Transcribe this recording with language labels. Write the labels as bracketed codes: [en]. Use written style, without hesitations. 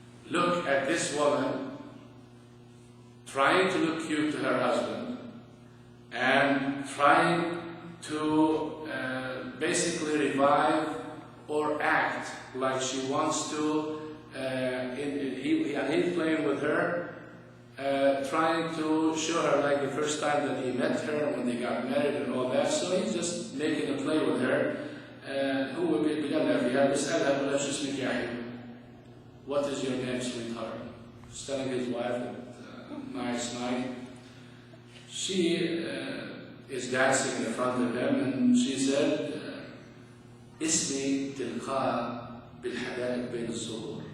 [en] Look at this woman trying to look cute to her husband and trying to basically revive or act like she wants to. He's playing with her, trying to show her like the first time that he met her when they got married and all that. So he's just making a play with her. [ar] هو بيقلها فيها بيسألها بيقول لها شو اسمك يا حبيبي? [en] What is your name, sweetheart? He's telling his wife a nice night. She is dancing in front of him, and she said, [ar] اسمي تلقاه بالحدائق بين الزهور.